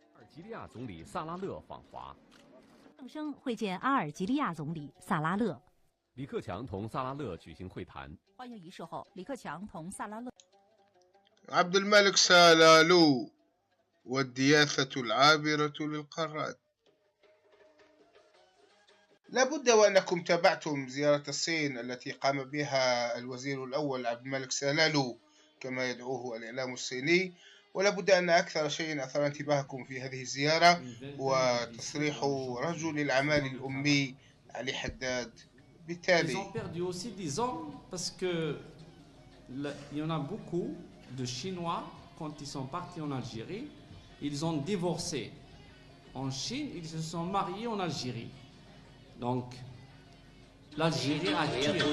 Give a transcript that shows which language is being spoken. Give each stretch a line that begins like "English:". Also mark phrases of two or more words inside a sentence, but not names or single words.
Chinese: 及利亚总理萨拉勒访华。郑生会见阿尔及利亚总理萨拉勒。李克强同萨拉勒举行会谈。欢迎仪式后，李克强同萨拉勒。
Arabic: عبد الملك سالالو والدياثة العابرة للقارات. لابد وأنكم تابعتم زيارة الصين التي قام بها الوزير الأول عبد الملك سالالو كما يدعوه الإعلام الصيني، ولابد أن أكثر شيء أثار انتباهكم في هذه الزيارة هو تصريح رجل الأعمال الأمي علي حداد بالتالي.
French: Ils ont perdu aussi 10 ans parce que il y en a beaucoup de Chinois quand ils sont partis en Algérie, ils ont divorcé en Chine, ils se sont mariés en Algérie. Donc l'Algérie attire.